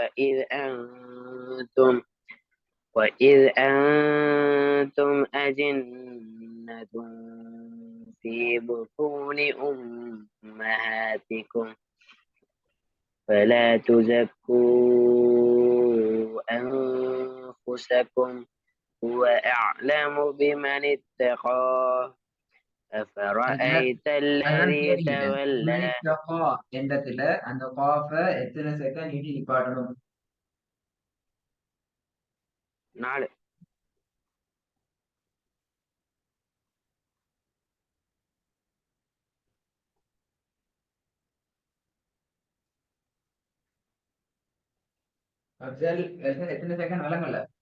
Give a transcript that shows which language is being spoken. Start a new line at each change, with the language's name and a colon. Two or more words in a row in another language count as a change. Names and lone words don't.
Arabic: وإذ أنتم أجنة في بطون أمهاتكم فلا تزكوا أنفسكم هو أعلم بمن اتقى أفرأيت
Tamil: அதுதான்
Arabic: الذي
Tamil: கேள்வி.
Arabic: تولى
Tamil: எண்ணத்துல அந்த காஃப எத்தனை செகண்ட் நீட்டி நிப்பாட்டணும்? 4. அப்சல் எத்தனை செகண்ட் விளங்கல?